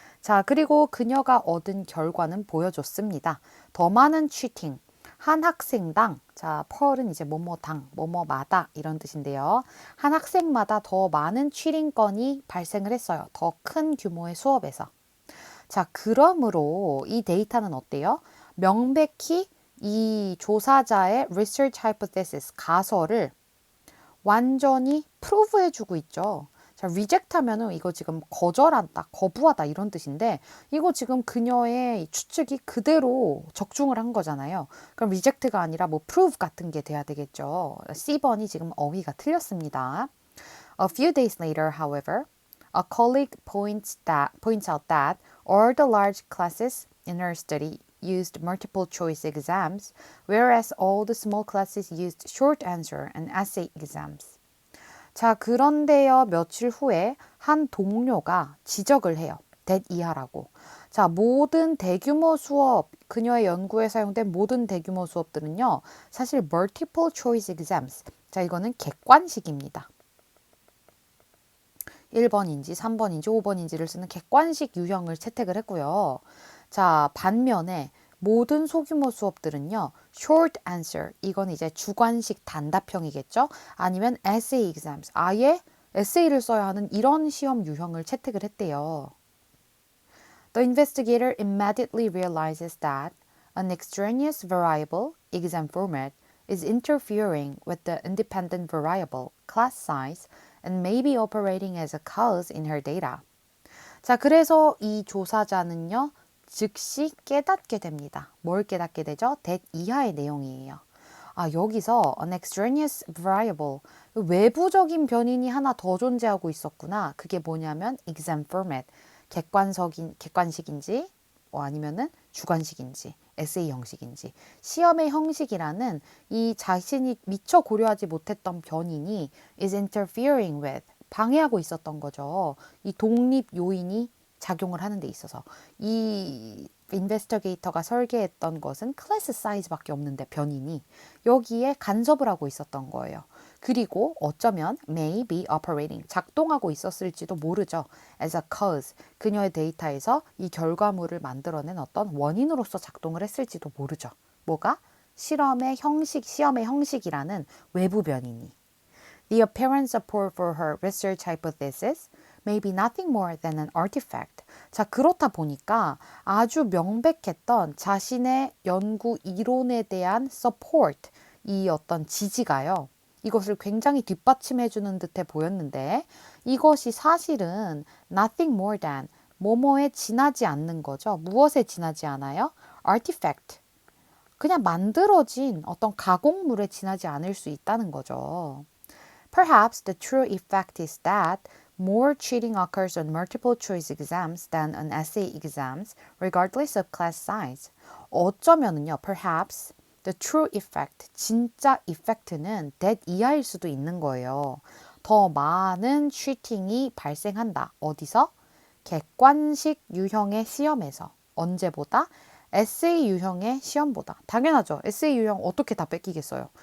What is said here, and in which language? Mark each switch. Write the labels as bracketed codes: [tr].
[ko] 자, 그리고 그녀가 얻은 결과는 보여줬습니다. 더 많은 cheating, 한 학생당, 자, per은 이제 뭐뭐당, 뭐뭐마다 이런 뜻인데요. 한 학생마다 더 많은 cheating 건이 발생을 했어요. 더 큰 규모의 수업에서. 자, 그러므로 이 데이터는 어때요? 명백히 이 조사자의 research hypothesis, 가설을 완전히 prove 해주고 있죠. 자, reject 하면은 이거 지금 거절한다, 거부하다 이런 뜻인데 이거 지금 그녀의 추측이 그대로 적중을 한 거잖아요. 그럼 reject가 아니라 뭐 prove 같은 게 돼야 되겠죠. C번이 지금 어휘가 틀렸습니다. [en] A few days later, however, a colleague points out that all the large classes in her study used multiple choice exams, whereas all the small classes used short answer and essay exams. [ko] 자, 그런데요, 며칠 후에 한 동료가 지적을 해요. that 이하라고. 자, 모든 대규모 수업, 그녀의 연구에 사용된 모든 대규모 수업들은요, 사실 multiple choice exams. 자, 이거는 객관식입니다. 1번인지 3번인지 5번인지를 쓰는 객관식 유형을 채택을 했고요. 자, 반면에 모든 소규모 수업들은요, short answer, 이건 이제 주관식 단답형이겠죠? 아니면 essay exams, 아예 에세이를 써야 하는 이런 시험 유형을 채택을 했대요. [en] The investigator immediately realizes that an extraneous variable, exam format, is interfering with the independent variable, class size, and may be operating as a cause in her data. [ko] 자, 그래서 이 조사자는요, 즉시 깨닫게 됩니다. 뭘 깨닫게 되죠? that 이하의 내용이에요. 아, 여기서 an extraneous variable, 외부적인 변인이 하나 더 존재하고 있었구나. 그게 뭐냐면 exam format, 객관식인지 아니면은 주관식인지 에세이 형식인지 시험의 형식이라는 이 자신이 미처 고려하지 못했던 변인이 is interfering with 방해하고 있었던 거죠. 이 독립 요인이 작용을 하는 데 있어서 이 인베스터게이터가 설계했던 것은 클래스 사이즈밖에 없는데 변인이 여기에 간섭을 하고 있었던 거예요. 그리고 어쩌면 may be operating 작동하고 있었을지도 모르죠. as a cause 그녀의 데이터에서 이 결과물을 만들어낸 어떤 원인으로서 작동을 했을지도 모르죠. 뭐가? 시험의 형식이라는 외부 변인이. [en] The apparent support for her research hypothesis may be nothing more than an artifact. [ko] 자, 그렇다 보니까 아주 명백했던 자신의 연구 이론에 대한 support, 이 어떤 지지가요. 이것을 굉장히 뒷받침해주는 듯해 보였는데 이것이 사실은 nothing more than 뭐뭐에 지나지 않는 거죠. 무엇에 지나지 않아요? artifact. 그냥 만들어진 어떤 가공물에 지나지 않을 수 있다는 거죠. [en] Perhaps the true effect is that more cheating occurs on multiple choice exams than on essay exams, regardless of class size. [ko] 어쩌면은요, perhaps the true effect, 진짜 effect는 that 이하일 수도 있는 거예요. 더 많은 cheating이 발생한다. 어디서? 객관식 유형의 시험에서. 언제보다? 에세이 유형의 시험보다. 당연하죠. 에세이 유형 어떻게 다 뺏기겠어요.